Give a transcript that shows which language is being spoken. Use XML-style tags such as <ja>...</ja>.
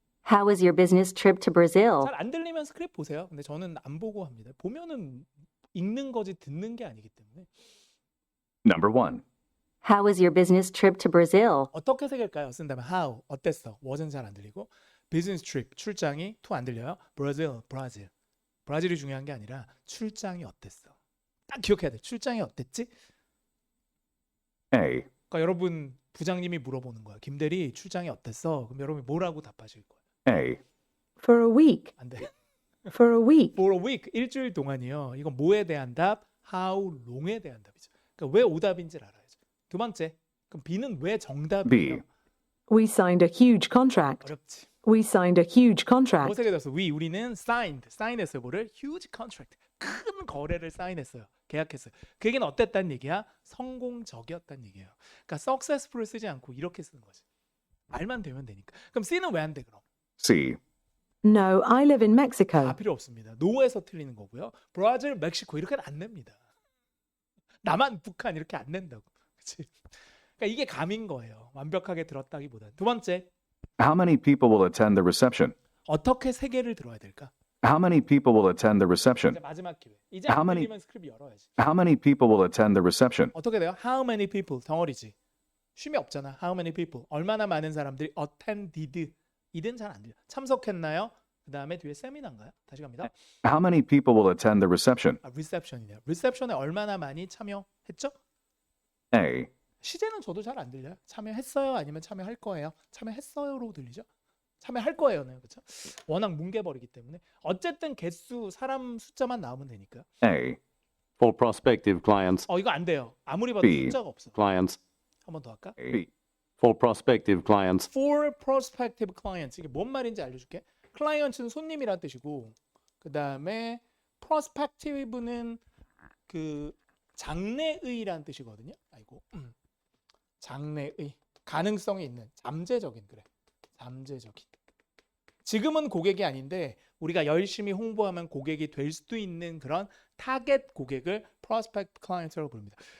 <en>How was your business trip to Brazil?</en> <ko>잘 안 들리면 스크립트 보세요. 근데 저는 안 보고 합니다. 보면은 읽는 거지 듣는 게 아니기 때문에.</ko> <en>Number 1. How was your business trip to Brazil?</en> <ko>어떻게 새길까요? 쓴다면 how 어땠어? was는 잘 안 들리고 business trip 출장이 to 안 들려요. 브라질 브라질이 중요한 게 아니라 출장이 어땠어? 딱 기억해야 돼. 출장이 어땠지?</ko> <en>A.</en> <ko>그러니까 여러분 부장님이 물어보는 거야. 김대리 출장이 어땠어? 그럼 여러분이 뭐라고 답하실 거예요?</ko> <en>A. For a week.</en> <ko>안 돼.</ko> <en>For a week. For a week</en> <ko>일주일 동안이요. 이건 뭐에 대한 답? How long에 대한 답이죠. 그러니까 왜 오답인지를 알아야죠. 두 번째. 그럼 B는 왜 정답이에요?</ko> <en>B. We signed a huge contract.</en> <ko>어렵지.</ko> <en>We signed a huge contract.</en> <ko>어떻게 됐어? 우리는 사인했어요. 뭐를? huge contract. 큰 거래를 사인했어요. 계약했어요. 그 얘기는 어땠다는 얘기야? 성공적이었다는 얘기예요. 그러니까 successful을 쓰지 않고 이렇게 쓰는 거지. 말만 되면 되니까. 그럼 C는 왜 안 돼 그럼?</ko> <en>C. No, I live in Mexico.</en> <ko>다 필요 없습니다. 노에서 틀리는 거고요. 브라질, 멕시코 이렇게는 안 냅니다. 남한, 북한 이렇게 안 낸다고. 그렇지? 그러니까 이게 감인 거예요. 완벽하게 들었다기보다는. 두 번째,</ko> <en>How many people will attend the reception?</en> <ko>어떻게 세 개를 들어야 될까?</ko> <en>How many people will attend the</en> <ko>이제</ko> <en>reception?</en> <ko>마지막 기회. 이제</ko> <en>How</en> <ko>안</ko> <en>many-</en> <ko>들리면 스크립트 열어야지.</ko> <en>How many people will attend the reception?</en> <ko>어떻게 돼요?</ko> <en>How many people</en> <ko>덩어리지. 쉼이 없잖아.</ko> <en>How many people</en> <ko>얼마나 많은 사람들이 attended 이든 잘 안 들려. 참석했나요? 그 다음에 뒤에 세미나인가요? 다시 갑니다.</ko> <en>How many people will attend the reception?</en> <ko>reception이네요. reception에 얼마나 많이 참여했죠?</ko> <en>A.</en> <ko>시제는 저도 잘 안 들려요. 참여했어요? 아니면 참여할 거예요? 참여했어요로 들리죠? 참여할 거예요는 그렇죠? 워낙 뭉개버리기 때문에 어쨌든 개수 사람 숫자만 나오면 되니까.</ko> <en>A. For prospective clients.</en> <ko>이거 안 돼요. 아무리 봐도</ko> <en>B.</en> <ko>숫자가 없어.</ko> <en>Clients.</en> <ko>한 번 더 할까?</ko> <en>B. For prospective clients. For prospective clients</en> <ko>이게 뭔 말인지 알려줄게. client는 손님이란 뜻이고 그 다음에 prospective는 그 장래의란 뜻이거든요. 아이고 장래의 가능성이 있는 잠재적인 그래 잠재적인 지금은 고객이 아닌데 우리가 열심히 홍보하면 고객이 될 수도 있는 그런 타겟 고객을 prospect client라고 부릅니다.</ko>